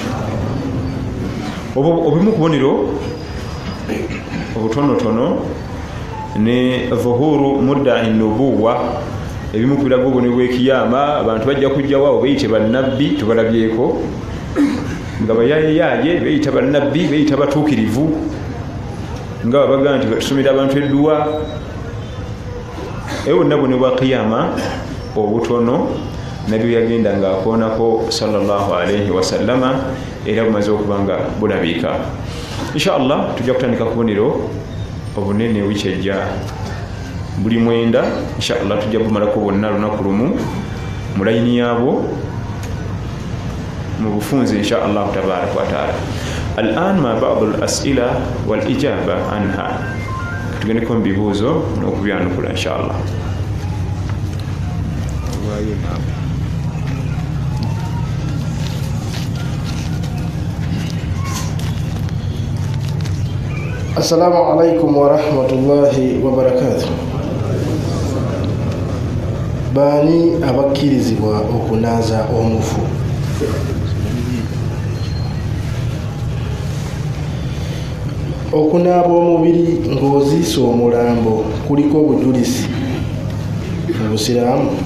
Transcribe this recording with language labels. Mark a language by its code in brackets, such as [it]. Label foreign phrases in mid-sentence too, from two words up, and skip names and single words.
[lg] Obumu kubonero obutonotono ne [ar] ظهور مدعي النبوة, [lg] ebimu ku birago obubonero bw'ekiyama abantu bajja kujjawo beyite bannabbi, tubalabyeko nga bayayeyaye beyita bannabbi, beyita batuukirivu, nga babaga nti batusomera abantu edduwa. Eyo bonna bubonero bwa kiyama obutono nabyo yagenda ng'akoonako [ar] صلى الله عليه وسلم, [lg] era bumaze okuba nga bulabika. Inshallah tujja kutandika kubonero obunene wiiki ejja buli mwenda. Inshallah tujja kumalako bonna lunaku lumu mu layini yaabwo mu bufunze inshallah [ar] تبارك وتعالى. الآن مع بعض الأسئلة والإجابة عنها, [lg] tugendeko mu bibuuzo n'okubyanukula inshallah. [ar] السلام عليكم ورحمة الله وبركاته. [lg] Baani abakkirizibwa okunaaza omufu? Okunaaba omubiri ng'oziisa omulambo kuliko obujulisi mu Busiraamu?